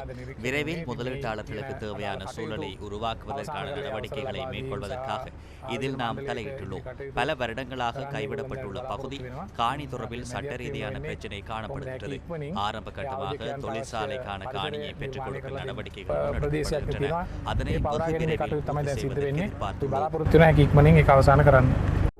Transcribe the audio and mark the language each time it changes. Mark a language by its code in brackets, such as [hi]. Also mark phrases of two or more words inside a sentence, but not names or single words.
[ta] விரைவில் முதலீட்டாளர்களுக்கு தேவையான சூழலை உருவாக்குவதற்கான நடவடிக்கைகளை மேற்கொள்வதற்காக இதில் நாம் தலையிட்டுள்ளோம். பல வருடங்களாக கைவிடப்பட்டுள்ள பகுதி காணி தொடர்பில் சட்ட ரீதியான பிரச்சினை காணப்படுகின்றது. ஆரம்ப கட்டமாக தொழிற்சாலைக்கான காணியை பெற்றுக் கொடுக்கும் நடவடிக்கைகள் [si] ප්‍රදේශයක් තිබෙනවා. [ta] அதனை [si] ඒ පෞරාගණනය කටයුතු තමයි දැන් සිද්ධ වෙන්නේ. [ta] எதிர்பார்த்துள்ளோம். [si] බලාපොරොත්තු වෙන හැකි ඉක්මනින් ඒක අවසන් කරන්න.